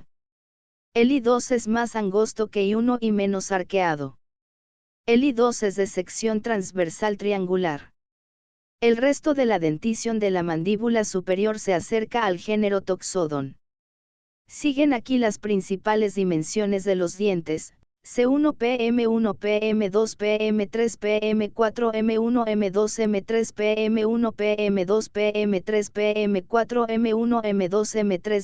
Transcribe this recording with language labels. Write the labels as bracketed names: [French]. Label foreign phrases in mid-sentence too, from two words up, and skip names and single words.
[Spanish] El I2 es más angosto que I1 y menos arqueado. El I2 es de sección transversal triangular. El resto de la dentición de la mandíbula superior se acerca al género Toxodon. Siguen aquí las principales dimensiones de los dientes: C1 PM1 PM2 PM3 PM4 M1 M2 M3 PM1 PM2 PM3 PM4 M1 M2 M3.